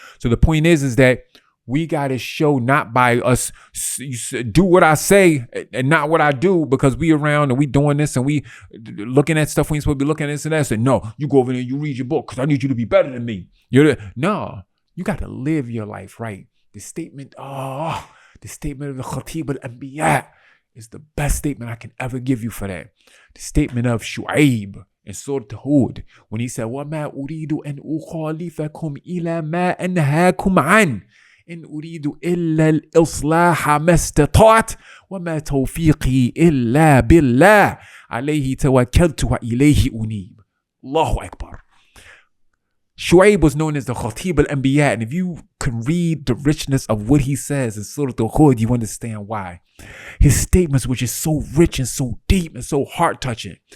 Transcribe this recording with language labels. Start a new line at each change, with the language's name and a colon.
English: So the point is that we got to show, not by us do what I say and not what I do, because we around and we doing this and we looking at stuff we ain't supposed to be looking at this and that. Say, no, you go over there and you read your book because I need you to be better than me. No, you got to live your life right. The statement of the Khatib al-Anbiya is the best statement I can ever give you for that. The statement of Shu'ayb in Surah Hud, when he said,
Arabic: وَمَا أُرِيدُ أَنْ أُخَالِفَكُمْ إِلَى مَا أَنْهَاكُمْ عَنْ إِنْ أُرِيدُ إِلَّا الْإِصْلَاحَ مَا اسْتَطَعْتُ وَمَا تَوْفِيقِي إِلَّا بِاللَّهِ عَلَيْهِ تَوَكَّلْتُ وَإِلَيْهِ أُنِيبُ. Allahu Akbar.
English: Shu'ayb was known as the Khatib al-Anbiya, and if you can read the richness of what he says in Surah Hud, you understand why. His statements were just so rich and so deep and so heart-touching.